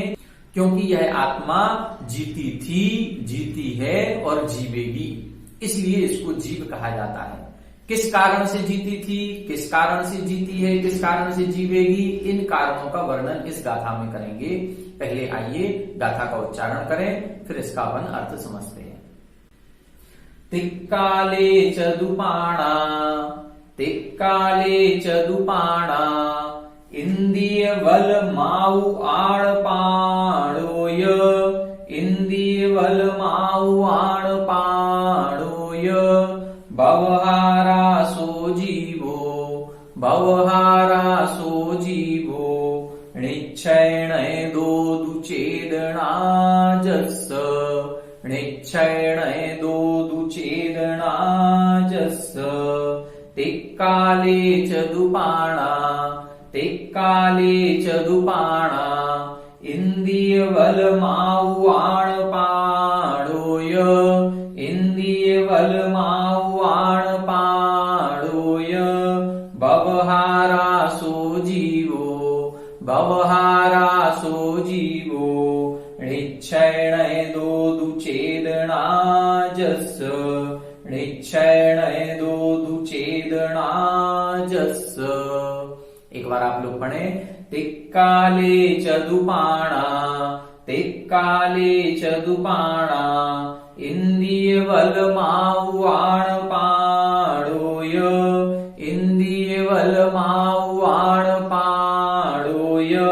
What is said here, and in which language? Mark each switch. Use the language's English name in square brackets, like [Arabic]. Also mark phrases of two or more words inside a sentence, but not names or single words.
[Hindi] क्योंकि यह आत्मा जीती थी, जीती है और जीवेगी, इसलिए इसको जीव कहा जाता है। किस कारण से जीती थी, किस कारण से जीती है, किस कारण से जीवेगी, इन कारणों का वर्णन इस गाथा में करेंगे। पहले आइए गाथा का उच्चारण करें, फिर इसका अपन अर्थ समझते हैं। [Prakrit languages] तिक्काले चदुपाणा, तिक्काले चदुपाणा, इंदिय वल माऊ आण पाणोय, इंदिय वल माऊ आण पाणोय, भवहारा सो जीवो, भवहारा सो जीवो, निश्चयण दो दुचेदना जस्स, निश्चयण दो दुचेदना जस्स, तिक्काले चदुपाणा, तिक्काले चदुपाणा, इंदिय वल माऊ आण पाणोय, इंदिय वल माऊ आण पाणोय, भवहारा सो जीवो, भवहारा सो जीवो, निश्चयण दो दुचेदना जस्स, निश्चयण दो दुचेदना जस्स। [Hindi] एक बार आप लोग पढ़े, [Prakrit languages] तिक्काले चदुपाणा, तिक्काले चदुपाणा, इंदिय वल माऊ आण पाणोय, इंदिय वल माऊ आण पाणोय,